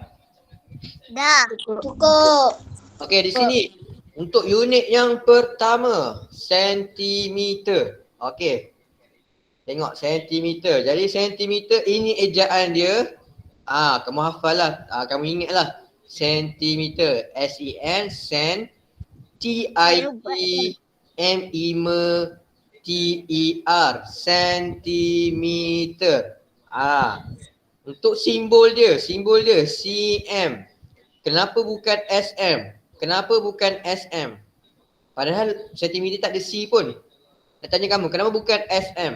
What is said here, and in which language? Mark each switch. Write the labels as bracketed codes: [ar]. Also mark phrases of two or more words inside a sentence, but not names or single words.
[ms] Dah. Cukup. Okey, di sini untuk unit yang pertama, sentimeter. Okey. Tengok sentimeter. Jadi sentimeter ini ejaan dia. Kamu hafal lah. Kamu ingat lah. Sentimeter. S-E-N, sen. T-I-E-M-E-M-T-E-R. Sentimeter. Untuk simbol dia CM. Kenapa bukan SM? Kenapa bukan SM? Padahal sentimeter tak ada C pun. Nak tanya kamu, kenapa bukan SM?